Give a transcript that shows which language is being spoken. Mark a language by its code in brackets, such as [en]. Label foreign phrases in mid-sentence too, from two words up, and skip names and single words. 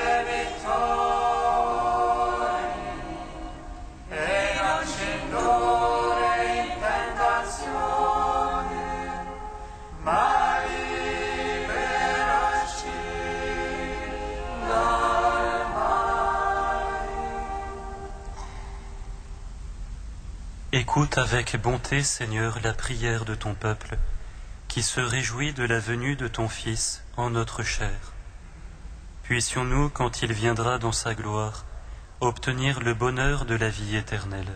[it] debitori, e non ci indurre in tentazione, ma liberaci dal male. [fr] Écoute avec bonté, Seigneur, la prière de ton peuple, qui se réjouit de la venue de ton Fils en notre chair. Puissions-nous, quand il viendra dans sa gloire, obtenir le bonheur de la vie éternelle.